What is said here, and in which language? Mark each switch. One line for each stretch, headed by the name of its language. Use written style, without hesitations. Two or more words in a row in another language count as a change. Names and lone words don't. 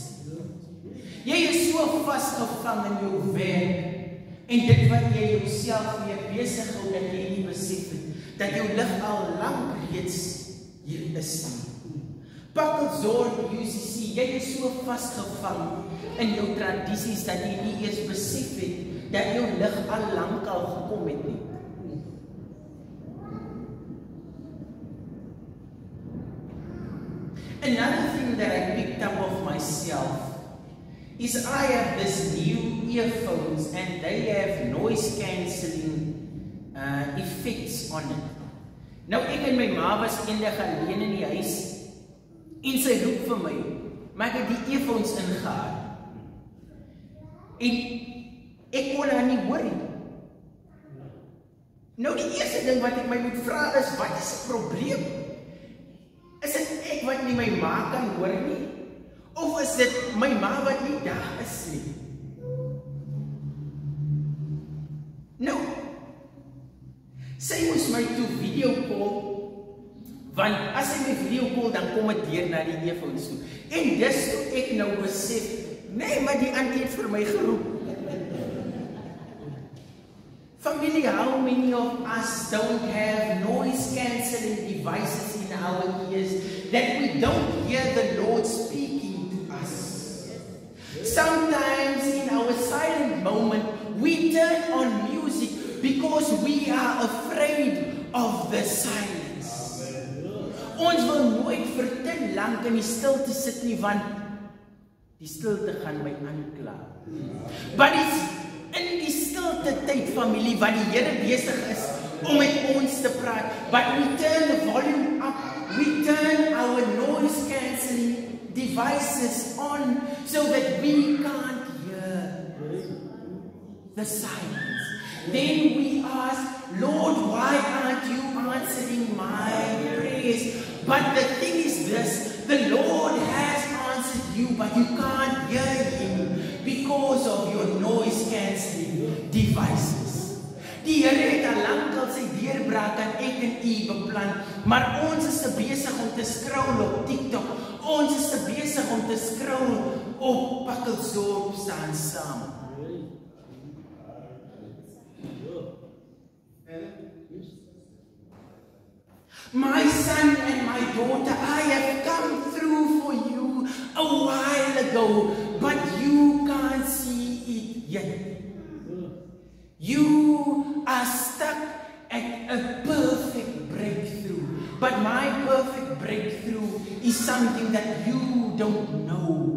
Afrikaans: Jy is so vasgevang in jou werk en dit wat jy jouself mee besig hou, dat jy nie besef het dat jou lig al lank reeds hier is nie. Pakkelsdorp UCC, jy is so vasgevang in jou tradisies dat jy nie eers besef het dat jou lig al lank al gekom het nie.
English: Another thing that I picked up of myself is I have this new earphones and they have noise cancelling effects on it.
Afrikaans: Nou ek en my ma was eendag alleen in die huis en sy roep vir my, maar ek het die earphones ingehaal. En ek kon haar nie hoor nie. Nou die eerste ding wat ek my moet vra is, wat is die probleem? Is dit ek wat nie my ma kan hoor nie? Of is dit my ma wat nie daar is nie? Nou, sy moes my toe
English: video call,
Afrikaans: want as sy my
English: video call,
Afrikaans: dan kom het deur na die earphones toe. En dis toe ek nou besef, nee, maar die auntie het vir my geroep.
English: Family, how many of us don't have noise cancelling devices in our ears that we don't hear the Lord speaking to us? Sometimes in our silent moment, we turn on music because we are afraid of the silence.
Afrikaans: Ons wil nooit vir te lank in die stilte sit nie, want die stilte gaan my aankla.
English: But it's in
Afrikaans: die stilte tyd, familie, wat die Here besig is om met ons te praat,
English: but we turn the volume up, we turn our noise cancelling devices on so that we can't hear the silence. Then we ask, Lord, why aren't you answering my prayers? But the thing is this, the Lord has answered you, but you can't hear Him because of your noise cancelling devices.
Afrikaans: Die Here het al lank al sy deurbraak aan ek en u beplan, maar ons is te besig om te scroll op TikTok. Ons is te besig om te scroll op Pakkelsdorp staan saam.
English: My son and my daughter, I have come through for you a while ago, but you can't see it yet. You are stuck at a perfect breakthrough, but my perfect breakthrough is something that you don't know.